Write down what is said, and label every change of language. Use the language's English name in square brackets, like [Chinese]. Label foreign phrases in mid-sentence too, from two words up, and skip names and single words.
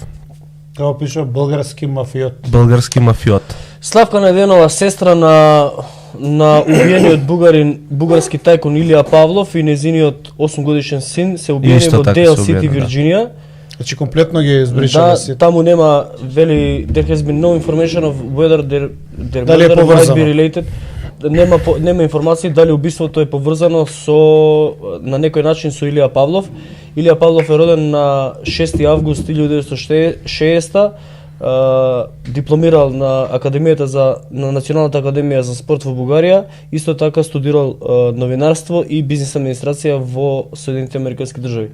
[Macedonian] Тоа пишува български мафиот. Български мафиот. Славка Неденова, сестра на убиениот бугарски тајкун Илија Павлов и незиниот 8-годишен син се убиени Исто во така Дейл се Сити, убиени, да. Вирџинија. Значи комплетно ги избришале Да, сите. таму нема, вели, [English] there has been no information of whether their [Macedonian] Дали е [English] murder might [Macedonian] поврзано? [English] be related. [Macedonian] Нема информации дали убиството е поврзано на некој начин со Илија Павлов. Илија Павлов е роден на 6 август 1960, дипломирал на на Националната академија за спорт во Бугарија, исто така студирал новинарство и бизнис администрација во Соединетите Американски држави.